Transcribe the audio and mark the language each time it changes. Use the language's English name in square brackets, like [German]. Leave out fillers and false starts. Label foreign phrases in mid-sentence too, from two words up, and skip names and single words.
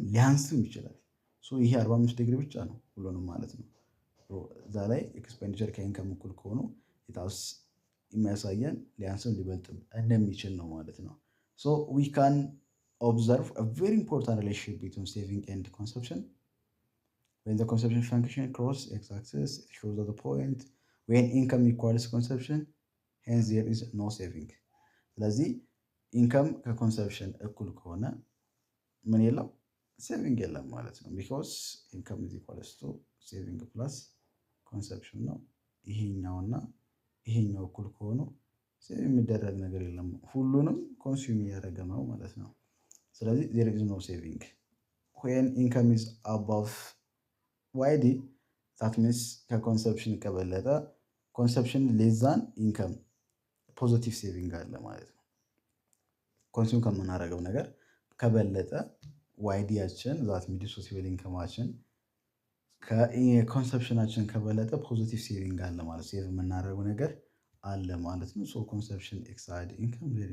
[Amharic] ሊያንስም ይችላል። ይሄ 45 ዲግሪ ብቻ ነው ሁሉንም ማለት ነው። እዛ ላይ ኤክስፔንዲቸር ከኢንከም እኩል ከሆኑ የታውስ የሚያሳየን ሊያንስም ሊበልጥም እንደሚችል ነው ማለት ነው። [English] we can observe a very important relationship between saving and consumption when the consumption function cross x-axis it shows that the point when income equals consumption hence there is no saving። [Amharic] ስለዚህ ኢንከም ከኮንሰፕሽን እኩል ከሆነ ምን የለም? ሴቪንግ የለም ማለት ነው። [English] because income is equals to saving plus consumption [Amharic] ነው። ይሄኛውና ይሄኛው እኩል ከሆኑ ሴቭ የሚደረግ ነገር የለም፣ ሁሉንም ኮንሱም እያደረገ ነው ማለት ነው። ስለዚህ [English] there is no saving when income is above YD that means [Amharic] ከኮንሰፕሽን ከበለጠ [English] consumption less than income positive saving [Amharic] አለ ማለት ነው። ኮንሱም ከምናደርገው ነገር ከበለጠ ዋይዲያችን [English] that disposable [Amharic] ኢንከማችን ከኮንሰፕሽናችን ከበለጠ [English] positive saving [Amharic] አለ ማለት ሴቭ የምናደርገው ነገር አለ ማለት ነው። [English] consumption exceed income there